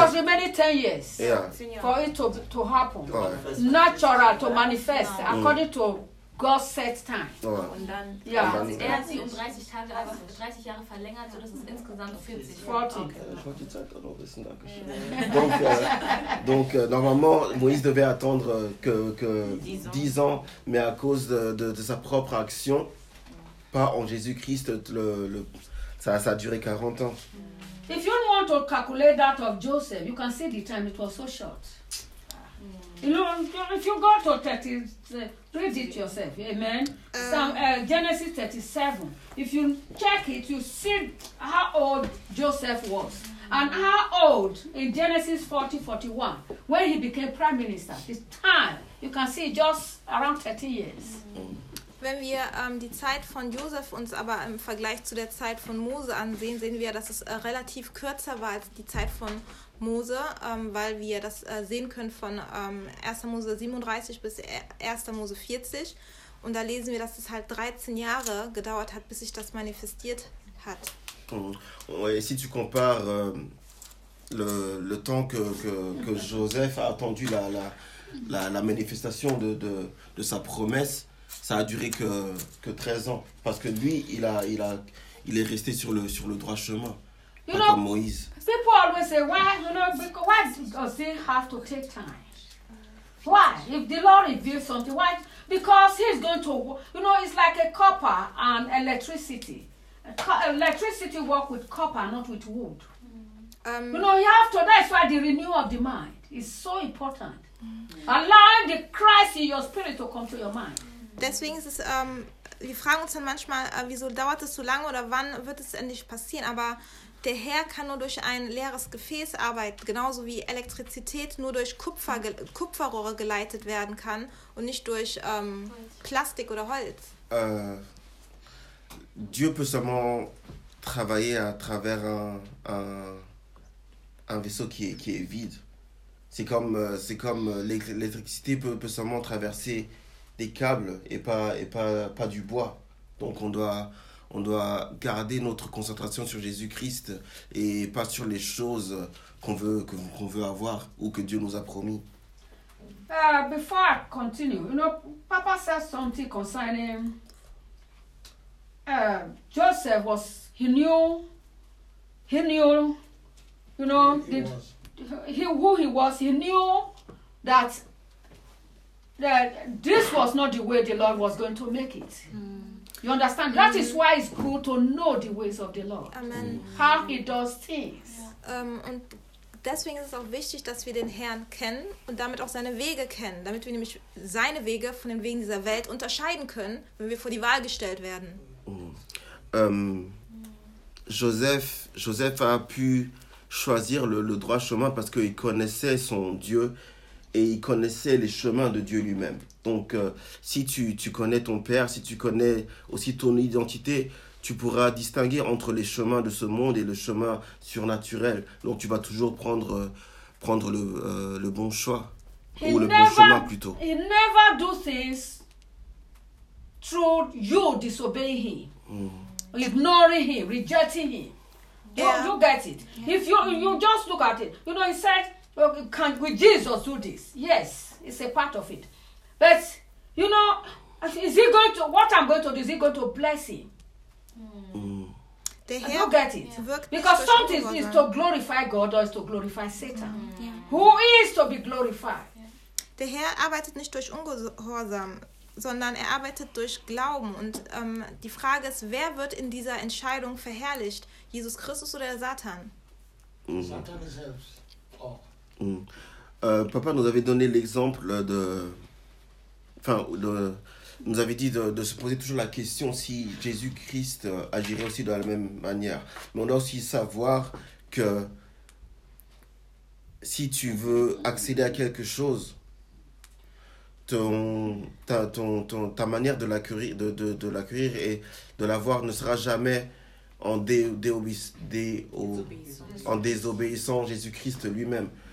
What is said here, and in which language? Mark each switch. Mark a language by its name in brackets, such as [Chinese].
[English] It was remaining 10 years for it to happen. Oh, yeah. Natural, to manifest, according to God's set time. Oh, yeah. [German] Und dann, er hat sie 30 Jahre verlängert, sodass es insgesamt 40 Jahre. Okay. [French] Donc, normalement, Moïse devait attendre que 10 ans, mais à cause de sa propre action, pas en Jésus-Christ, ça a duré 40 ans. [English] If you want to calculate that of Joseph, you can see the time, it was so short. You know, if you go to 30, read it yourself, amen. Genesis 37, if you check it, you see how old Joseph was. And how old in Genesis 40-41, when he became prime minister, the time, you can see just around 30 years. [German] Wenn wir die Zeit von Josef uns aber im Vergleich zu der Zeit von Mose ansehen, sehen wir, dass es relativ kürzer war als die Zeit von Mose, weil wir das sehen können von 1. Mose 37 bis 1. Mose 40. Und da lesen wir, dass es halt 13 Jahre gedauert hat, bis sich das manifestiert hat. [French] Et si tu compares le temps que Joseph a attendu la manifestation de sa promesse, ça a duré que 13 ans parce que lui il est resté sur le droit chemin, [English] you [French] pas [English] know, [French] comme Moïse. [English] People always say why does it have to take time? Why, if the Lord reveals something, why? Because he's going to, you know, it's like a copper and electricity. Electricity work with copper, not with wood. You know, you have to, that's why the renewal of the mind is so important. Allowing the Christ in your spirit to come to your mind. [German] Deswegen ist es, wir fragen uns dann manchmal, wieso dauert es so lange oder wann wird es endlich passieren? Aber der Herr kann nur durch ein leeres Gefäß arbeiten, genauso wie Elektrizität nur durch Kupferrohre geleitet werden kann und nicht durch Plastik oder Holz. [French] Dieu peut seulement travailler à travers un vaisseau qui est vide. C'est comme l'électricité peut seulement traverser des câbles et pas du bois. Donc on doit garder notre concentration sur Jésus-Christ et pas sur les choses qu'on veut avoir ou que Dieu nous a promis. [English] Before I continue, you know, Papa said something concerning Joseph was, he knew that this was not the way the Lord was going to make it. Mm. You understand? That is why it's good to know the ways of the Lord. Amen. How he does things. [German] Und deswegen ist es auch wichtig, dass wir den Herrn kennen und damit auch seine Wege kennen, damit wir nämlich seine Wege von den Wegen dieser Welt unterscheiden können, wenn wir vor die Wahl gestellt werden. [French] Joseph a pu choisir le droit chemin parce qu'il connaissait son Dieu. Et il connaissait les chemins de Dieu lui-même. Donc, si tu connais ton père, si tu connais aussi ton identité, tu pourras distinguer entre les chemins de ce monde et le chemin surnaturel. Donc, tu vas toujours prendre prendre le bon choix ou le bon chemin plutôt. [English] He never do things through you disobeying him, ignoring him, rejecting him. You get it. Yeah. If you just look at it, you know, he said, okay, can we Jesus do this? Yes, it's a part of it. But, you know, is he going to, what I'm going to do, is he going to bless him? They you get it. Yeah. Because something is to glorify God or is to glorify Satan. Yeah. Who is to be glorified? Yeah. [German] Der Herr arbeitet nicht durch Ungehorsam, sondern er arbeitet durch Glauben. Und die Frage ist, wer wird in dieser Entscheidung verherrlicht? Jesus Christus oder der Satan? Satan selbst. Oh. [French] Papa nous avait donné l'exemple de... Enfin, de... nous avait dit de se poser toujours la question si Jésus-Christ agirait aussi de la même manière. Mais on doit aussi savoir que si tu veux accéder à quelque chose, ta manière de l'acquérir et de l'avoir ne sera jamais en désobéissant Jésus-Christ lui-même.